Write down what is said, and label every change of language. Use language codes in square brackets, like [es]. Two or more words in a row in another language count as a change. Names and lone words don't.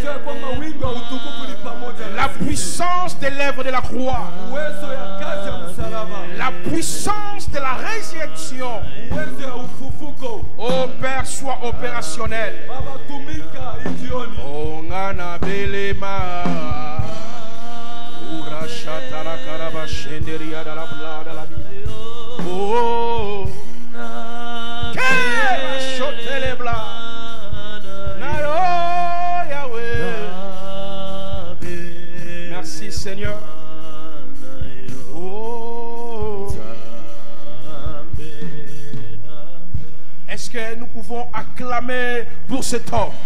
[fr] La puissance des lèvres de la croix. La puissance de la résurrection. Oh Père, sois opérationnel. Oh ngana belema. Ura shatara karaba shenderia da la bla da la vie. Oh, merci Seigneur. Oh, est-ce que nous pouvons acclamer pour cet homme?